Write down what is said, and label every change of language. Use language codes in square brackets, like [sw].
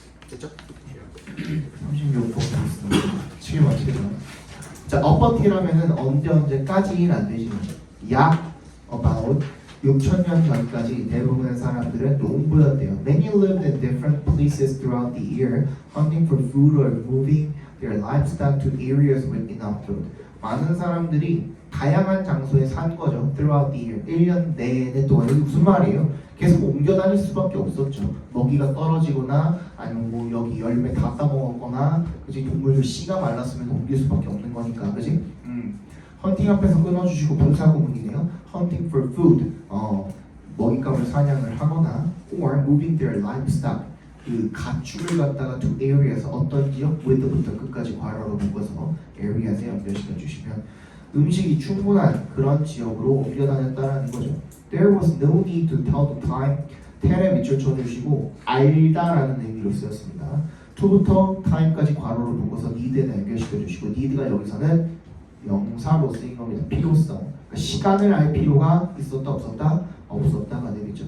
[ko] 됐죠? 36번 있습니다. 7번 7번. 자, upperT라면은 언제까지는 되지. 약 about 6,000년 전까지 대부분의 사람들은 농부였대요. [en] Many lived in different places throughout the year, hunting for food or moving their livestock to areas with enough food. [ko] 많은 사람들이 다양한 장소에 산 거죠. [en] Throughout the year. [ko] 1년 내내 동안. 이게 무슨 말이에요? 계속 옮겨 다닐 수밖에 없었죠. 먹이가 떨어지거나 아니면 뭐 여기 열매 다 따먹었거나 그지 동물들 씨가 말랐으면 옮길 수밖에 없는 거니까 그지? 헌팅 앞에서 끊어주시고 분사구문이네요. [en] Hunting for food. [ko] 먹잇감을 사냥을 하거나 [en] or moving their livestock. [ko] 그 가축을 갖다가 to areas 어떤 지역 with부터 끝까지 괄호로 묶어서 areas에 연결시켜 주시면 음식이 충분한 그런 지역으로 옮겨 다녔다라는 거죠. [en] There was no need to tell the time. [ko] 텔에 밑줄 쳐주시고 알다라는 의미로 쓰였습니다. to부터 time까지 괄호로 묶어서 need에다 연결시켜 주시고 need가 여기서는 명사로 쓰인 겁니다. 필요성. 그러니까 시간을 알 필요가 있었다 없었다? 없었다가 되겠죠.